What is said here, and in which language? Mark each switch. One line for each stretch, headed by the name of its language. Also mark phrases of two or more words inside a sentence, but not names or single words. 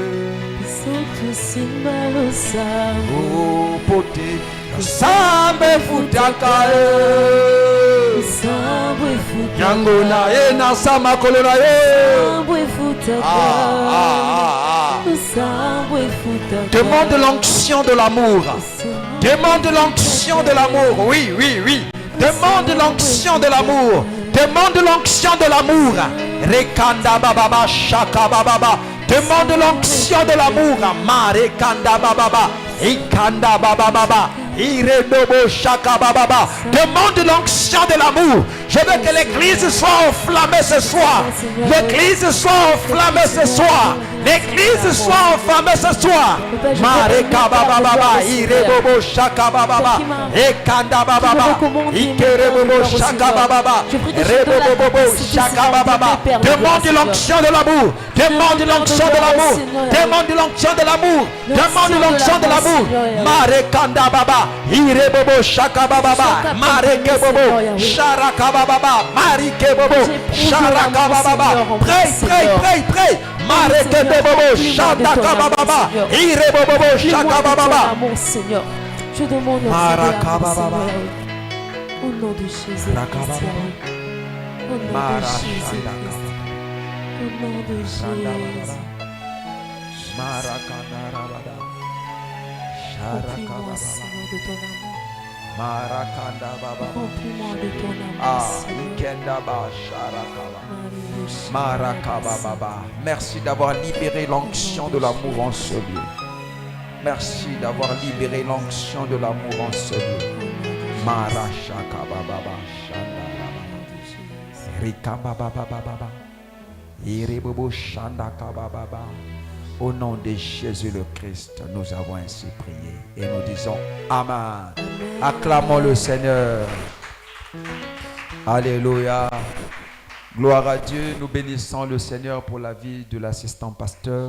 Lingala: biso tusimba lusambo pote sambe futaka ye sambo futaka yango na ye na sama kolo na ye sambo futaka sambo futaka.
French: Demande l'onction de l'amour. Demande l'onction de l'amour. Oui, oui, oui. Demande l'onction de l'amour. Demande l'onction de l'amour. Rekanda bababa shaka bababa. Demande l'onction de l'amour. Marekanda bababa. Ikanda bababa. Iredobo shaka bababa. Demande l'onction de l'amour. Je veux que l'église soit enflammée ce soir. L'église soit enflammée ce soir. L'église soit enflammée ce soir. Mareka bababa. Irebobo shaka bababa. Ekanda bababa. Ikerebobo shaka bababa. Rebobobo shaka bababa. Demande l'onction de l'amour. Demande l'onction de l'amour. Demande l'onction de l'amour. Demande l'onction de l'amour. Marekanda baba. Irebobo shaka bababa. Mareke bobo. Sharaka bababa. Marike bobo. Sharaka bababa.
English: Pray, pray, pray, pray. Mareke bobo. Sharaka bababa. Irebobo shaka bababa.
French: Mon Seigneur, je demande au Maraka bababa. Au nom de Jésus. Au nom de Jésus. Au nom de Jésus. Remplis-moi, Seigneur, de ton amour. Remplis-moi de ton amour, Seigneur. Merci d'avoir libéré l'onction de l'amour en ce lieu. Merci d'avoir libéré l'onction de l'amour en ce lieu. Marashaka bababa shanda Rika bababa bababa Irebobo shanda kababa. Au nom de Jésus le Christ, nous avons ainsi prié et nous disons Amen. Acclamons le Seigneur. Alléluia. Gloire à Dieu. Nous bénissons le Seigneur pour la vie de l'assistant pasteur.